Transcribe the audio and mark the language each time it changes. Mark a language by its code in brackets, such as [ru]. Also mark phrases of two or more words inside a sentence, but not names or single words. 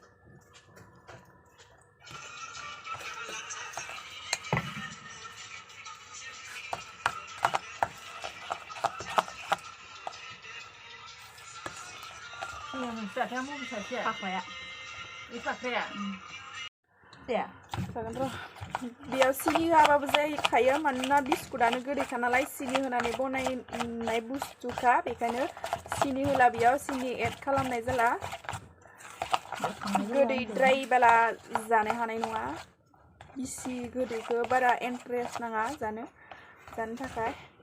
[id] Saya mau bisa sih. Apa ya? Itu apa ya? Ya. [brx] जागोन र' बेयाव सिनि होआबाबो जाखायो मानोना बिस्कुटानो गोदैखा नालाय सिनि होनानै बनायनाय बुस्थुखा बेखायनो सिनि होला बेयाव सिनि एड खालामनाय जाला गोदैद्रायबाला जानो हानाय नङा गिसि गोदैखौ बारा इन्ट्रेस्ट नाङा जानो थाखाय